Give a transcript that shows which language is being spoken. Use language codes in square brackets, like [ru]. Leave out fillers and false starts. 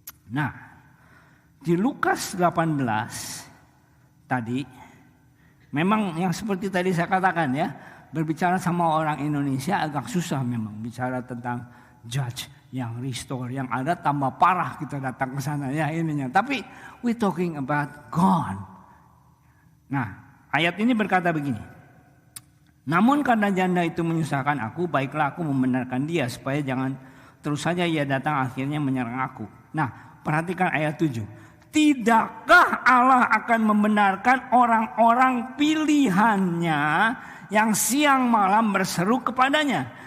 [id] Nah, di Lukas 18 tadi memang yang seperti tadi saya katakan ya, berbicara sama orang Indonesia agak susah memang bicara tentang judge yang restore, yang ada tambah parah kita datang ke sana ya ininya. Tapi [en] we talking about God. [id] Nah, ayat ini berkata begini. Namun karena janda itu menyusahkan aku, baiklah aku membenarkan dia supaya jangan terus saja ia datang akhirnya menyerang aku. Nah, perhatikan ayat 7. Tidakkah Allah akan membenarkan orang-orang pilihannya yang siang malam berseru kepadanya?